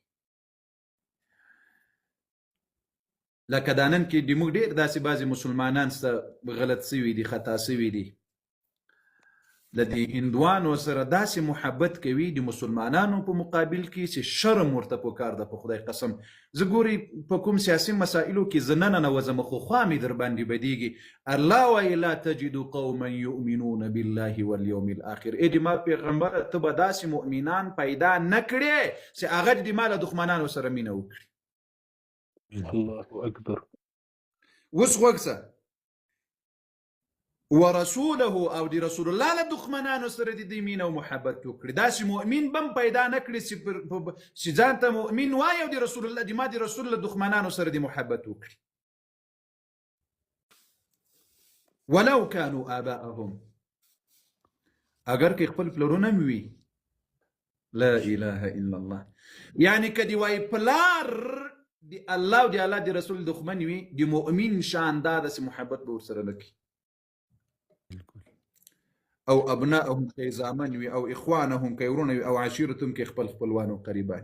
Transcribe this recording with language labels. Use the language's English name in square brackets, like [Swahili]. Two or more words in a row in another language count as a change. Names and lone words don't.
[Pashto] لکه دا نن کې د موږ ډېر داسې بعضې مسلمانان غلط سوي دي، خطا سوي دي، د دې هندوانو سره داسې محبت کوي د مسلمانانو په مقابل کې چې شرم ورته پکار ده. په خدای قسم زه ګوري په کوم سیاسي مسایلو کې زه ننوځم خو خوا مې در باندې بدیږي. [Arabic] الله وایي لا تجدو قوما یؤمنون بالله والیوم الاخر. [Pashto] ای د ما پیغمبره ته به داسې مؤمنان پیدا نه کړې چې هغه د ما له دښمنانو سره مینه وکړي. [Arabic] الله اکبر. [Pashto] اوس غوږ ورسوله او د رسول الله له دښمنانو سره د دوی مینه او محبت وکړي. داسې مؤمن بم پیدا نه کړي چې ځان ته مؤمن وایي او د رسول الله د ما د رسول له دښمنانو سره د محبت وکړي. [Arabic] ولو كانوا آباءهم [Pashto] اگر که خپل پلرونه مې وي. [Arabic] لا اله الا الله. [Pashto] یعنی که دی وایي پلار د الله او د الله د رسول دښمن وي د مؤمن شان دا داسې محبت به ورسره نه کوي. او ابناءهم که زامن وي او اخوانهم که ورونه وي او عشیرتهم که خپل خپلوان او قریبان.